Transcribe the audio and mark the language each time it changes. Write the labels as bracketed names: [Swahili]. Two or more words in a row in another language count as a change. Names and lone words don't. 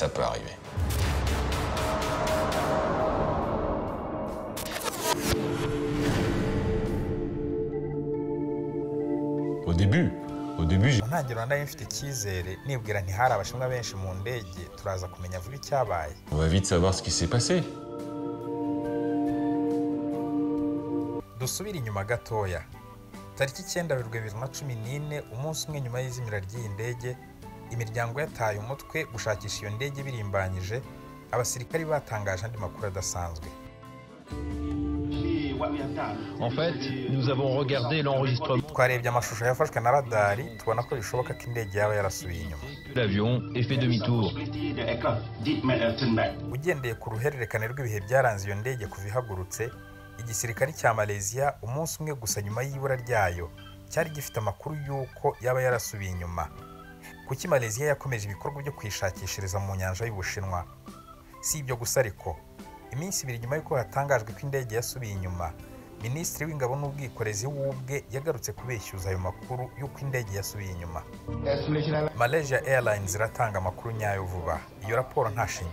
[French] Au début, [Kinyarwanda] ntangiriro nari mfite icyizere nibwira ntihari abashinwa benshi mu ndege turaza kumenya vuba icyabaye [French] on va vite savoir ce qui s'est passé. [Kinyarwanda] dusubire inyuma gatoya tariki 9 Werurwe 2014 umunsi umwe nyuma y'izimira ry'iyi ndege imiryango yataye umutwe gushakisha iyo ndege birimbanyije abasirikari batangaje andi makuru adasanzwe [French] En fait, nous avons regardé l'enregistrement. [Kinyarwanda] twarebye amashusho yafashwe na radari tubona ko bishoboka ko indege yaba yarasubiye inyuma [French] L'avion et fait demi-tour. [Kinyarwanda] ugendeye ku ruhererekane rw'ibihe byaranze iyo ndege kuva ihagurutse igisirikare cya Malaysia umunsi umwe gusa nyuma y'ibura ryayo cyari gifite amakuru y'uko yaba yarasubiye inyuma kuki Malaysia yakomeje ibikorwa byo kwishakishiriza mu nyanja y'Ubushinwa si ibyo gusa ariko iminsi 2 nyuma y'uko hatangajwe ko indege yasubiye inyuma Minisitiri w'Ingabo n'Ubwikorezi w'ubwe yagarutse kubeshyuza ayo makuru y'uko indege yasubiye inyuma Malaysia Airlines iratanga amakuru nyayo vuba iyo raporo nta